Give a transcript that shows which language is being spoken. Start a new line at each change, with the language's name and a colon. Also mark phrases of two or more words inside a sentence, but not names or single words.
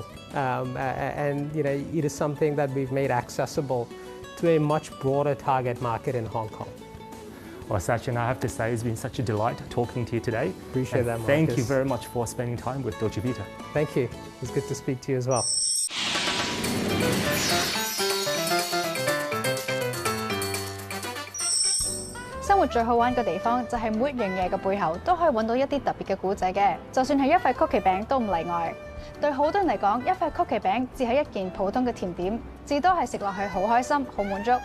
English: And it is something that we've made accessible to a much broader target market in Hong Kong. Well, Sachin, I have to say it's been such a delight talking to you today. Appreciate that, Marcus. Thank you very much for spending time with Dolce Vita. Thank you. It was good to speak to you as well.
Cantonese: 生活最好玩嘅地方就係每一樣嘢嘅背後都可以揾到一啲特別嘅故仔嘅，就算係一塊曲奇餅都唔例外。對好多人嚟講，一塊曲奇餅只係一件普通嘅甜點，至多係食落去好開心、好滿足。